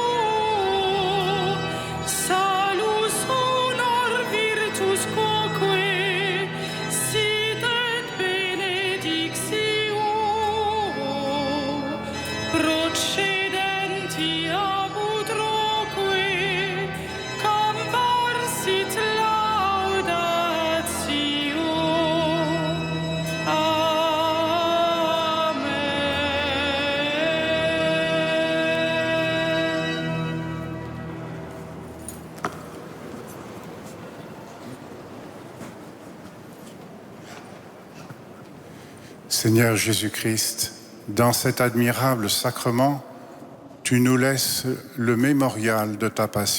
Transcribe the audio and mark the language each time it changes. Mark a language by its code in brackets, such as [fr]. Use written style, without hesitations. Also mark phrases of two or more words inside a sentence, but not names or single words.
[la] salus honor virtus quoque sit et benedictio procedenti ab utroque comparsit laudatio. Amen. [fr] Seigneur Jésus-Christ, dans cet admirable sacrement, tu nous laisses le mémorial de ta passion.